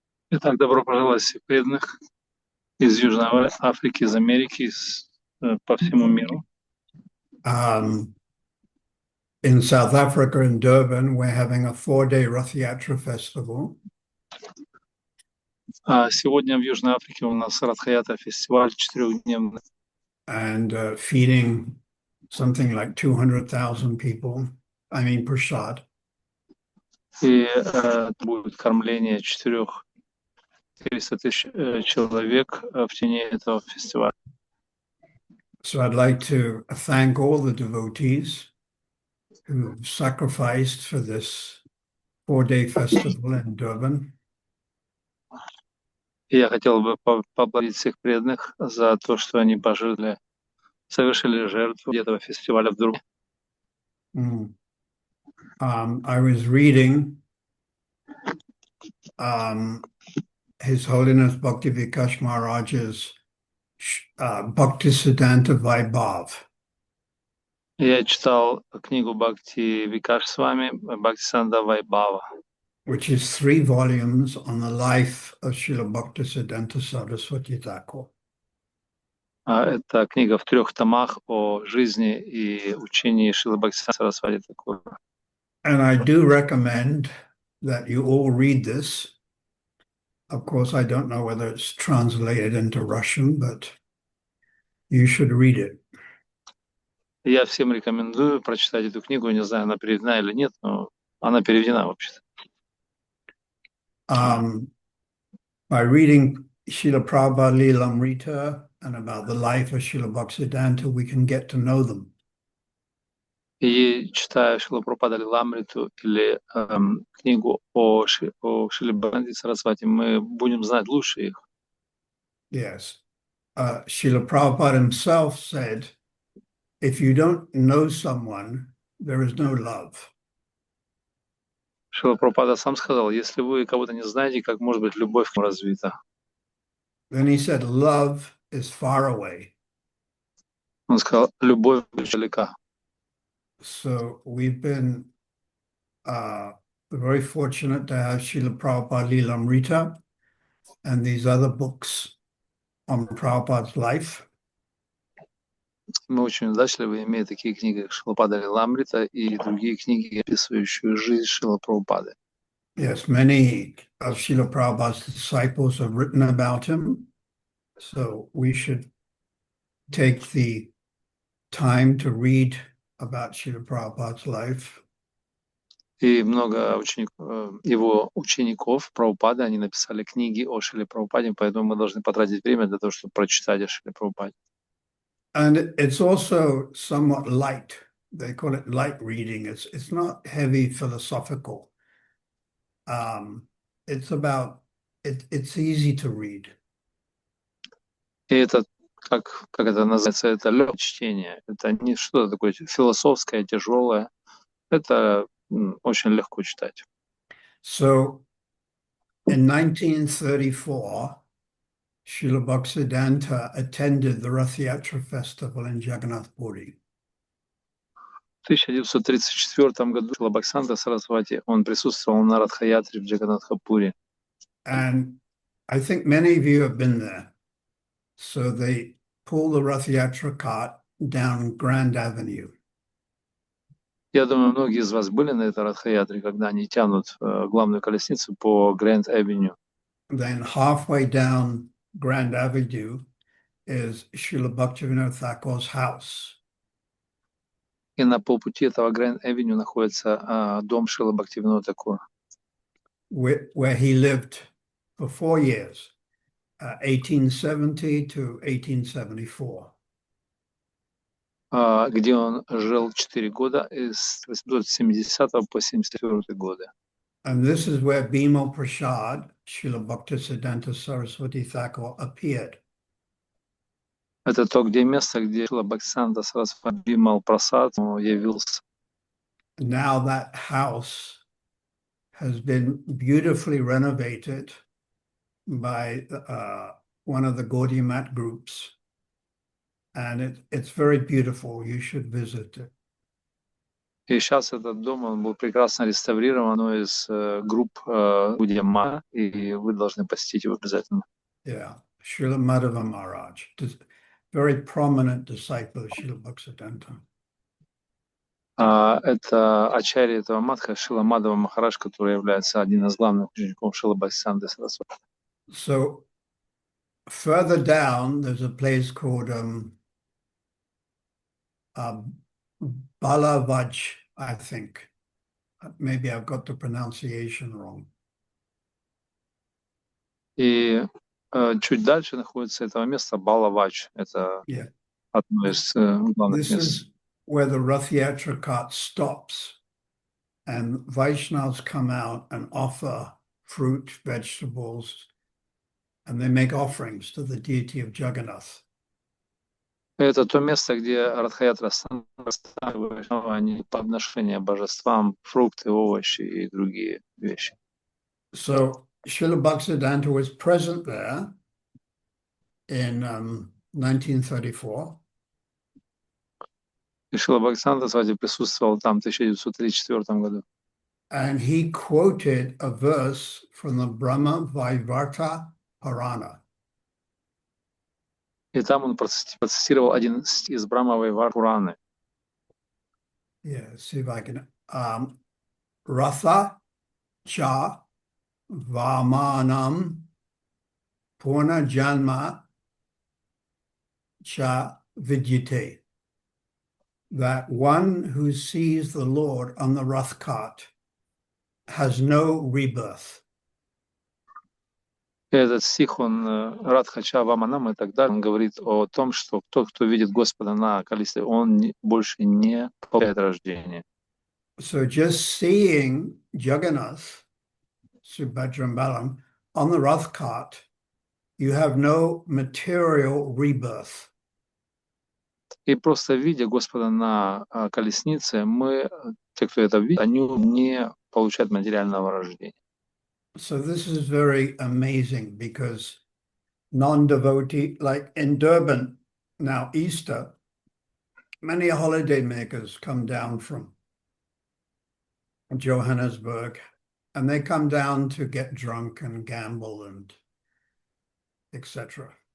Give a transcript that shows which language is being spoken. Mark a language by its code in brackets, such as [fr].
[ru] Итак, добро пожаловать всех преданных из Южной Африки, из Америки, по всему миру. [en] In South Africa, in Durban, we're having a 4-day Rath Yatra festival. [ru] Сегодня в Южной Африке у нас Саратхи фестиваль 4-дневный. [en] And feeding something like 200,000 people, I mean, prasad. [ru] И будет кормление 400 тысяч человек в течение этого фестиваля. [en] So I'd like to thank all the devotees who sacrificed for this 4-day festival in Durban. [ru] И я хотел бы поблагодарить всех преданных за то, что они пожертвовали, совершили жертву этого фестиваля в Дурбане. [en] I was reading His Holiness Bhakti Vikash Maharaj's Bhaktisiddhanta Vaibhav. [ru] Я читал книгу Бхакти Викаш-свами, Бхактисиддханта Вайбхава, [en] which is 3 volumes on the life of Srila Bhaktisiddhanta Saraswati Thakur. [ru] Это книга в 3 томах о жизни и учении Шрилы Бхактисиддханта Сарасвати Тхакура. [en] And I do recommend that you all read this. Of course, I don't know whether it's translated into Russian, but you should read it. [ru] Я всем рекомендую прочитать эту книгу. Не знаю, она переведена или нет, но она переведена вообще-то. [en] By reading Srila Prabhupada Lilamrita and about the life of Srila Bhaktisiddhanta, we can get to know them. [ru] И читая Шрилу Прабхупаду Лиламриту или книгу о Шриле Бхакти Сарасвати, мы будем знать лучше их. [en] Yes. Srila Prabhupada himself said, if you don't know someone, there is no love. [ru] Шрила Прабхупада сам сказал, если вы кого-то не знаете, как может быть любовь к нему развита? [en] Then he said, love is far away. [ru] Он сказал, любовь далека. [en] So we've been very fortunate to have Srila Prabhupada Lilamrita and these other books on Prabhupada's life. [ru] Мы очень удачливы, имея такие книги, как Шрилапада Лиламрита и другие книги, описывающие жизнь Шрила Прабхупады. [en] Yes, many of Srila Prabhupada's disciples have written about him. So we should take the time to read about Srila Prabhupada's life. [ru] И много его учеников Прабхупады, они написали книги о Шриле Прабхупаде, поэтому мы должны потратить время для того, чтобы прочитать о Шриле Прабхупаде. [en] And it's also somewhat light. They call it light reading. It's not heavy philosophical. It's easy to read. [ru] И это, как это называется, это легкое чтение. Это не что-то такое философское, тяжелое. Это очень легко читать. [en] So in 1934, Srila Bhaktisiddhanta attended the Rath Yatra festival in Jagannath Puri. [ru] В 1934 году Шрила Бхактисиддханта Сарасвати, он присутствовал на Радха-ятре в Джаганнатхапуре. [en] And I think many of you have been there. So they pull the Rath Yatra cart down Grand Avenue. [ru] Я думаю, многие из вас были на этой Радха-ятре, когда они тянут главную колесницу по Grand Avenue. [en] Then halfway down Grand Avenue is Srila Bhaktivinoda Thakur's house. [ru] И на полпути этого Grand Avenue находится дом Шрилы Бхактивинода Тхакура, [en] Where he lived for 4 years, 1870 to 1874. [ru] где он жил 4 года, с 1870 по 1974 годы. [en] And this is where Bhima Prasad, Srila Bhaktisiddhanta Saraswati Thakur, appeared. [ru] Это то место, где Шрила Бхактисиддханта Сарасвати Бимал Прасад явился. [en] Now that house has been beautifully renovated by one of the Gaudiya Mat groups. And it's very beautiful. You should visit it. [ru] И сейчас этот дом, он был прекрасно реставрирован одной из групп Гудия Мат, и вы должны посетить его обязательно. [en] Yeah, Srila Madhava Maharaj, very prominent disciple of Srila Bhaktisiddhanta. [ru] Это ачарья этого матха Шрила Мадхава Махарадж, который является один из главных учеников Шрилы Бхактисиддханты Сарасвати. [en] So further down, there's a place called Balavaj, I think. Maybe I've got the pronunciation wrong. [ru] И чуть дальше находится этого места Балавач. Это одно из главных [en] This [ru] мест. [en] is where the Rath Yatra cart stops, and Vaishnavas come out and offer fruit, vegetables, and they make offerings to the deity of Jagannath. [ru] Это то место, где Радха-ятра они подношения божествам, фрукты, овощи и другие вещи. [en] So Srila Bhaktisiddhanta was present there in 1934. [ru] И Шрила Бхактисиддханта Сарасвати присутствовал там в 1934 году. [en] And he quoted a verse from the Brahma Vaivarta Purana. [ru] И там он процитировал один из Брахма Вайварта Пураны. [en] Yeah, see if I can. [sa] Ratha cha vamanam purna janma cha vidyate. [en] That one who sees the Lord on the Rath cart has no rebirth. [ru] Этот стих, он Радхача Ваманам и так далее, он говорит о том, что тот, кто видит Господа на колесе, он больше не получает рождение. [en] So just seeing Jagannath, Subhadra and Balam, on the Rath cart, you have no material rebirth. [ru] И просто видя Господа на колеснице, мы, те, кто это видит, они не получают материального рождения. [en] So this is very amazing because non-devotee, like in Durban, now Easter, many holiday makers come down from Johannesburg, and they come down to get drunk and gamble and etc.